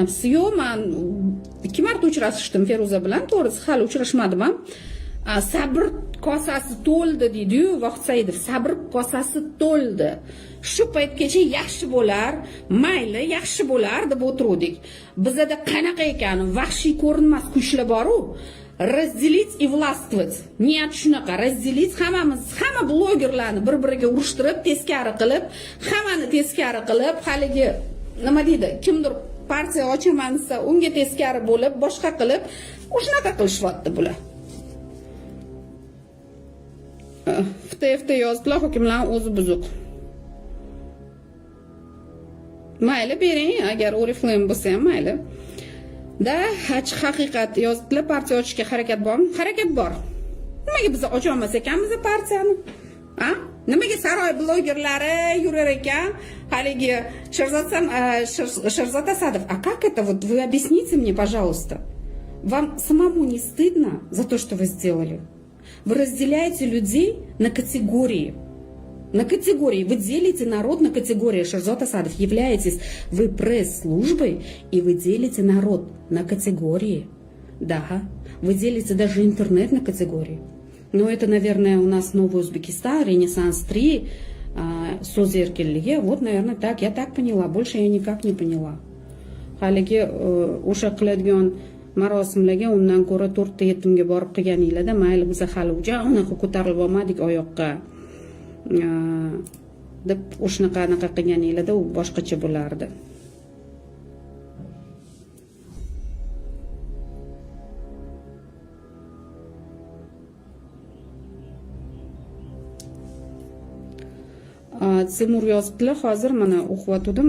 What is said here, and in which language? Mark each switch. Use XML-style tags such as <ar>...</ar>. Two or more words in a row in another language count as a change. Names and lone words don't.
<uz>Yo'q, men 2 marta uchrashdim Feruza bilan, to'g'risi hali uchrashmadim ham. sabr kosasi to'ldi deydi-yu Vohid Saidov, sabr kosasi to'ldi. Shu paytgacha yaxshi bo'lar, mayli, yaxshi bo'lar deb o'tirdik. Bizda qanaqa ekan, vahshiy ko'rinmas kuchlar bor-ku.</uz> <ru>Разделить и властвовать.</ru> <uz>Niyat shunaqa, разделить hamma blogerlarni bir-biriga urushtirib, teskari qilib, hammani teskari qilib, haligi nima deydi, kimdir partiya ochaman desa, unga teskari bo'lib, boshqa qilib, o'shanaqa qilishyapti bular. FTFT yozibdilar, hokimlarning o'zi buzuq. Mayli bering, agar Oriflame bo'lsa ham mayli. Da, ochiq haqiqat yozibdilar, partiya ochishga harakat bormi? Harakat bor. Nimaga biz ocha olmas ekanmiz partiyani? Ha? Nimaga saroy blogerlari yurar ekan? Haligi Sherzod Asadov.</uz> <ru>А как это? Вот вы объясните мне, пожалуйста. Вам самому не стыдно за то, что вы сделали? Вы разделяете людей на категории. На категории. Вы делите народ на категории. Шерзод Асадов, являетесь вы пресс-службой, и вы делите народ на категории. Да, вы делите даже интернет на категории. Но это, наверное, у нас Новый Узбекистан, Ренессанс 3, Созеркеллиге. Вот, наверное, так. Я так поняла. Больше я никак не поняла.</ru> <uz>Haligi o'sha qiladigan marosimlarga undan ko'ra 4-7 ga borib qilganinglarda mayli biz hali unaqa ko'tarilib olmadik oyoqqa deb o'shanaqa qilganinglarda u boshqacha bo'lardi. Timur yozibdilar, hozir mana o'qiyotgandim.</uz>